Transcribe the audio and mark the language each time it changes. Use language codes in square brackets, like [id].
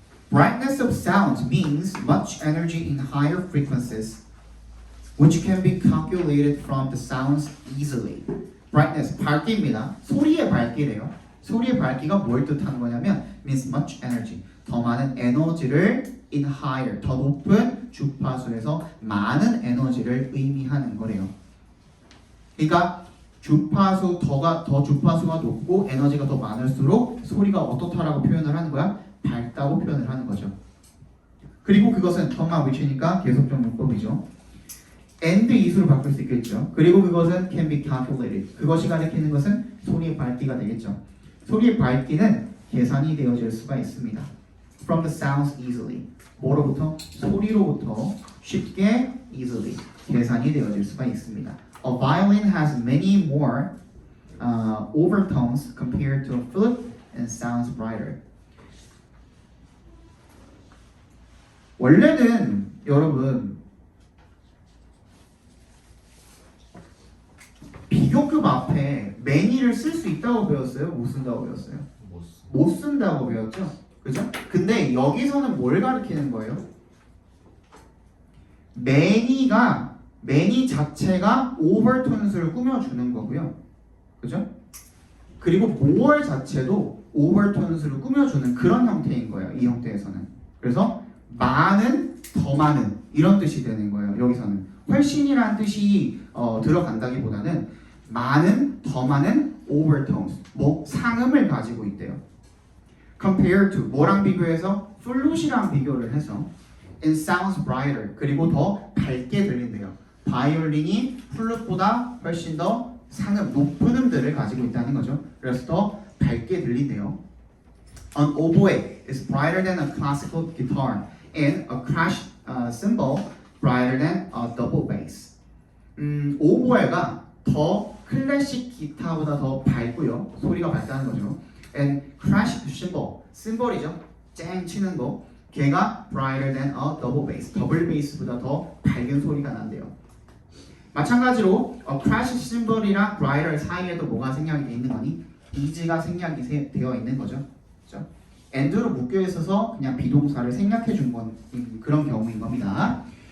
[en] Brightness of sound means much energy in higher frequencies, which can be calculated from the sounds easily. [ko] Brightness, 밝기입니다. 소리의 밝기래요. 소리의 밝기가 뭘 뜻하는 거냐면 [en] means much energy, [ko] 더 많은 에너지를 in higher, 더 높은 주파수에서 많은 에너지를 의미하는 거래요. 그러니까 더 주파수가 높고 에너지가 더 많을수록 소리가 어떻다라고 표현을 하는 거야? 밝다고 표현을 하는 거죠. 그리고 그것은 컴마 위치니까 계속적 문법이죠. and 이수로 바꿀 수 있겠죠. 그리고 그것은 [en] can be calculated. [ko] 그것이 가리키는 것은 소리의 밝기가 되겠죠. 소리의 밝기는 계산이 되어질 수가 있습니다. [en] From the sounds easily. [ko] 뭐로부터? 소리로부터 쉽게 easily 계산이 되어질 수가 있습니다. [en] A violin has many more overtones compared to a flute and sounds brighter. [ko] 원래는 여러분 비교급 앞에 many를 쓸 수 있다고 배웠어요? 못 쓴다고 배웠어요? 못 쓴다고 배웠죠? 그죠? 근데 여기서는 뭘 가리키는 거예요? many 자체가 overtones를 꾸며주는 거고요. 그죠? 그리고 more 자체도 overtones를 꾸며주는 그런 형태인 거예요. 이 형태에서는. 그래서 많은, 더 많은 이런 뜻이 되는 거예요. 여기서는 훨씬이라는 뜻이 들어간다기보다는 많은, 더 많은 overtones, 뭐 상음을 가지고 있대요. Compared to 뭐랑 비교해서 플룻이랑 비교를 해서 [en] and sounds brighter [ko] 그리고 더 밝게 들린대요. 바이올린이 플룻보다 훨씬 더 상음, 높은 음들을 가지고 있다는 거죠. 그래서 더 밝게 들린대요. [en] An oboe is brighter than a classical guitar and a crash cymbal brighter than a double bass. [ko] 오보에가 더 클래식 기타보다 더 밝고요. 소리가 밝다는 거죠. And crash cymbal, 심벌이죠. 쨍 치는 거. 걔가 [en] brighter than a double bass, [ko] 더블 베이스보다 더 밝은 소리가 난대요. 마찬가지로 crash cymbal이랑 brighter 사이에도 뭐가 생략이 되어 있는 거니? is가 생략이 되어 있는 거죠. 그렇죠? and로 묶여 있어서 그냥 비동사를 생략해 준 건 그런 경우인 겁니다.